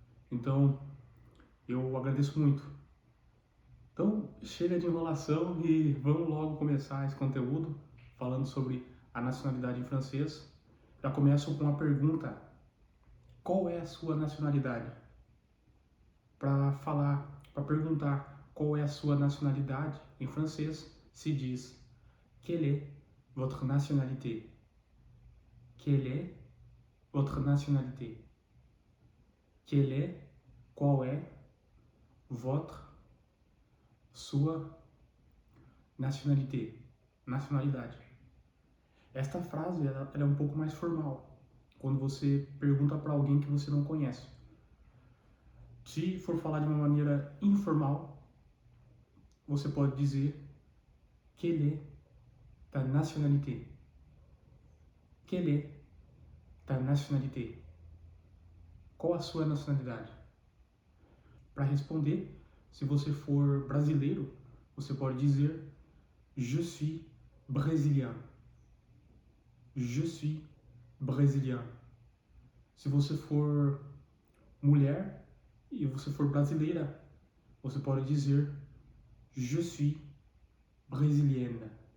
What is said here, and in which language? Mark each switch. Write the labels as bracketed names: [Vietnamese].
[Portuguese] Então, eu agradeço muito. Então, chega de enrolação e vamos logo começar esse conteúdo falando sobre a nacionalidade em francês. Já começo com a pergunta: qual é a sua nacionalidade? Para perguntar qual é a sua nacionalidade em francês, se diz [French] quelle est votre nationalité? Quelle est votre nationalité? Quelle est, [Portuguese] qual é, [French] votre, [Portuguese] sua [French] nationalité, [Portuguese] nacionalidade. Esta frase ela é um pouco mais formal, quando você pergunta para alguém que você não conhece. Se for falar de uma maneira informal, você pode dizer [French] quelle est ta nationalité? Quelle est ta nationalité? [Portuguese] Qual a sua nacionalidade? Para responder, se você for brasileiro, você pode dizer [French] je suis brésilien. Je suis brésilien. [Portuguese] Se você for mulher e você for brasileira, você pode dizer [French] je suis brésilienne.